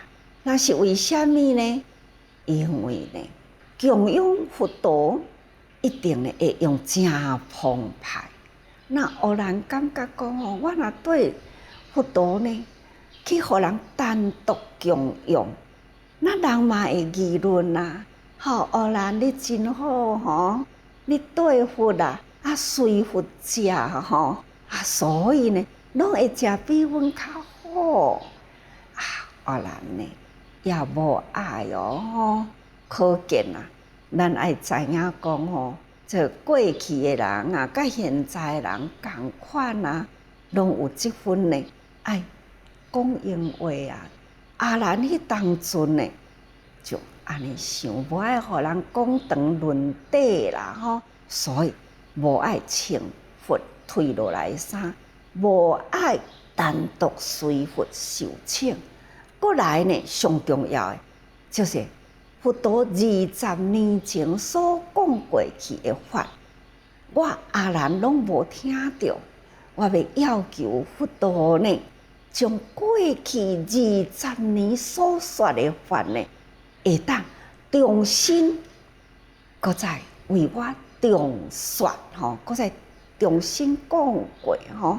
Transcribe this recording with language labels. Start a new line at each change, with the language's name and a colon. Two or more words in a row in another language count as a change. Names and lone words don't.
Min Nan Chinese: 那是为虾米呢？因为呢，供养佛陀一定呢会用真澎湃。那乌兰感觉讲吼，我若对佛陀呢去互人单独供养，那人嘛会议论啦。吼，乌兰你真好吼，你对佛啦，随佛食吼，所以呢，拢会食比阮较好。乌兰呢也无爱哦吼，可见啊，咱爱知影讲吼，这过去的人啊，甲现在的人共款啊，拢有即份呢爱讲闲话啊。阿兰迄当阵呢，就安尼想，无爱互人讲长论短啦吼，所以无爱穿佛退落来衫，无爱单独随佛受请。过来呢，上重要的就是佛陀20年前所讲过去的法，我阿兰拢无听到。我要要求佛陀呢，将过去20年所说的法呢，会当重新，搁再为我重说吼，搁再重新讲过吼。